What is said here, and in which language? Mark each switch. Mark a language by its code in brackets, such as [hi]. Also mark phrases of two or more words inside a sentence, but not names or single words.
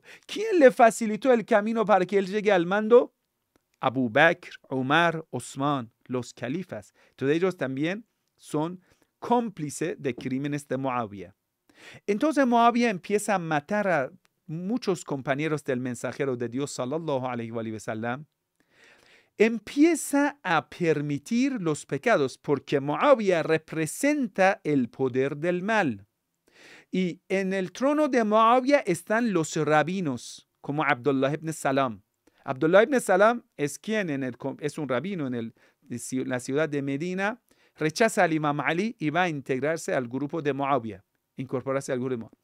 [es] ¿Quién le facilitó el camino para que él llegue al mando? Abu Bakr, Umar, Osman, los califas. Todos ellos también son cómplices de crímenes de Muawiyah. Entonces Muawiyah empieza a matar a muchos compañeros del mensajero de Dios, [ar] صلى الله عليه وسلم. [es] Empieza a permitir los pecados porque Muawiyah representa el poder del mal. Y en el trono de Muawiyah están los rabinos, como Abdullah ibn Salam. Abdullah ibn Salam es quien es un rabino en la ciudad de Medina, rechaza al Imam Ali y va a integrarse al grupo de Muawiyah, incorporarse al grupo de Muawiyah.